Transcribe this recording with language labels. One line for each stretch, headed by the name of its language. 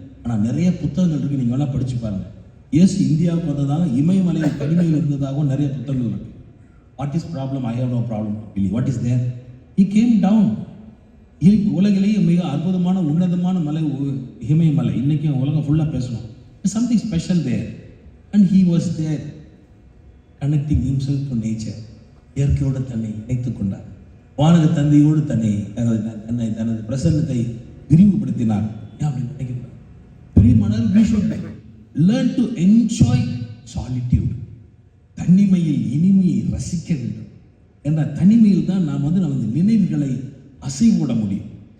Tamil: ஆனால் நிறைய புத்தகங்கள் இருக்குது, நீங்கள் வேணால் படித்து பாருங்கள். இயேசு இந்தியாவுக்கு வந்ததாக, இமயமலையில் தனிமையில் இருந்ததாகவும் நிறைய புத்தகங்கள் இருக்குது.
English: What is problem? I have no problem. What is there? he came down.
Tamil: உலகிலேயே மிக அற்புதமான உன்னதமான மலை இமயமலை. இன்னைக்கும் உலகம் ஃபுல்லாக பேசணும்.
English: Something special there, and he was there connecting himself to nature.
Tamil: இயற்கையோடு தன்னை இணைத்துக் கொண்டார். வானக தந்தையோடு தனது பிரசன்னத்தை விரிவுபடுத்தினார். அப்படி நினைக்கிறார்.
English: பிரியமானவர், we should learn to enjoy solitude.
Tamil: தனிமையில் இனிமையை ரசிக்க வேண்டும். என்ற தனிமையில் தான் நாம் நமது நினைவுகளை அசைவிட முடியும்.